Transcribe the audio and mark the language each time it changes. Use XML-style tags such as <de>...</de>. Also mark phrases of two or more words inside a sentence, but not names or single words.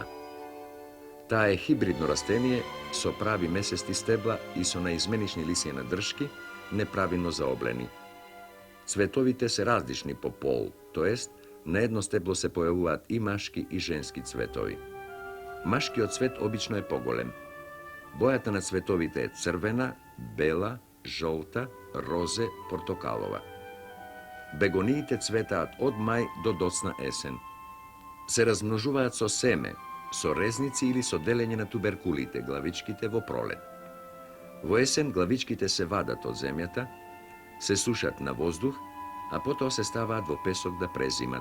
<mk>Таа е хибридно растение со прави месести стебла и со наизменични лисија на дршки, неправилно заоблени. Цветовите се различни по пол, тоест на едно стебло се појавуваат и машки и женски цветови. машки цвет обично е поголем. Бојата на цветовите е црвена, бела, жолта, розе, портокалова. Бегониите цветаат од мај до доцна есен. Се размножуваат со семе, со резници или со делење на туберкулите, главичките во пролет. Во есен главичките се вадат од земјата, се сушат на воздух, а потоа се ставаат во песок да презимат.</mk>